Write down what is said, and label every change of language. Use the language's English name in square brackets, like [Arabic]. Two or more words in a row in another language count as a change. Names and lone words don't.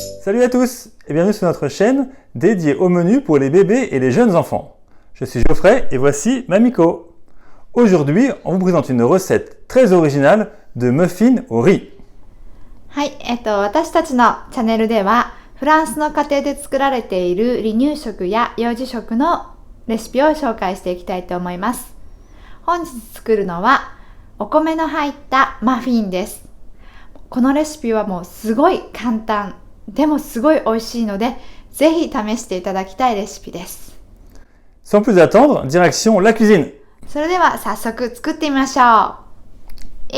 [French] Salut à tous et bienvenue sur notre chaîne dédiée au menu pour les bébés et les jeunes enfants. Je suis Geoffrey et voici Mamiko. Aujourd'hui, on vous présente une recette très originale de muffins au riz. [Japanese] はい、私たちのチャンネルではフランスの家庭で作られている離乳食や幼児食のレシピを紹介していきたいと思います。本日作るのはお米の入ったマフィンです。このレシピはもうすごい簡単、でもすごい美味しいので、ぜひ試していただきたいレシピです。 [French] Sans plus attendre, direction la cuisine. [Japanese] それでは早速作ってみましょう。